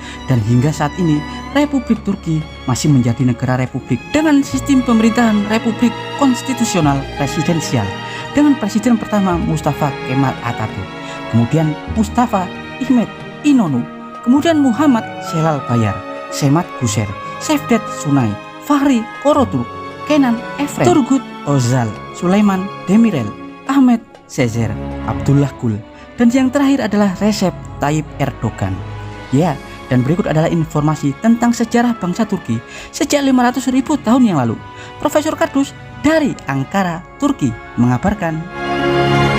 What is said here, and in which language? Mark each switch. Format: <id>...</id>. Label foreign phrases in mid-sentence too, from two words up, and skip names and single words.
<id>Dan hingga saat ini, Republik Turki masih menjadi negara republik dengan sistem pemerintahan republik konstitusional presidensial dengan presiden pertama Mustafa Kemal Atatürk, kemudian Mustafa Ahmet İnönü, kemudian Muhammad Celal Bayar, Kemal Gusher, Cevdet Sunay, Fahri Koroturk, Kenan Evren, Turgut Özal, Süleyman Demirel, Ahmet Sezer, Abdullah Gül, dan yang terakhir adalah Recep Tayyip Erdogan. Ya, dan berikut adalah informasi tentang sejarah bangsa Turki sejak 500.000 tahun yang lalu. Profesor Kardus dari Ankara, Turki mengabarkan.</id>